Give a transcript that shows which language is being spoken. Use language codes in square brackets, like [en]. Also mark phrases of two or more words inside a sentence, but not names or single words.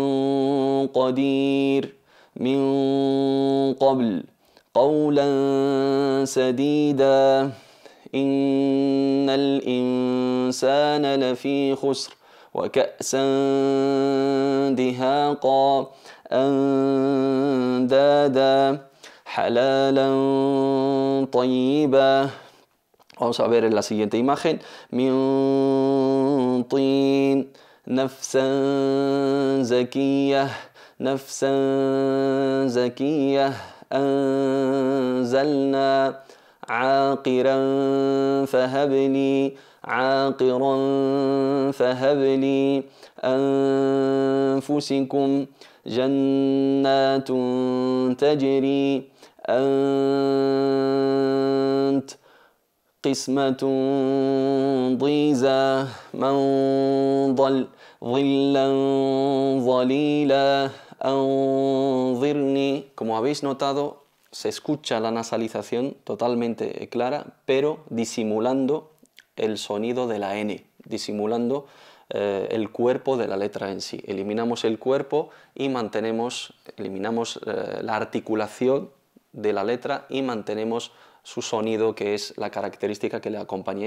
[ar] قدير من قبل قولا سديدا إن الإنسان لفي خسر وكأسا دهاقا أندادا حلالا طيبا. [es] Vamos a ver en la siguiente imagen. [ar] من طين نفسا زكية نفسا زكية أنزلنا عاقرا فهب لي عاقرا فهب لي أنفسكم جنات تجري أنت قسمة ضيزى من ضل ظلا ظليلا أنظرني. [es] Como habéis notado, se escucha la nasalización totalmente clara, pero disimulando el sonido de la N, disimulando el cuerpo de la letra en sí. Eliminamos el cuerpo y eliminamos la articulación de la letra y mantenemos su sonido, que es la característica que le acompaña.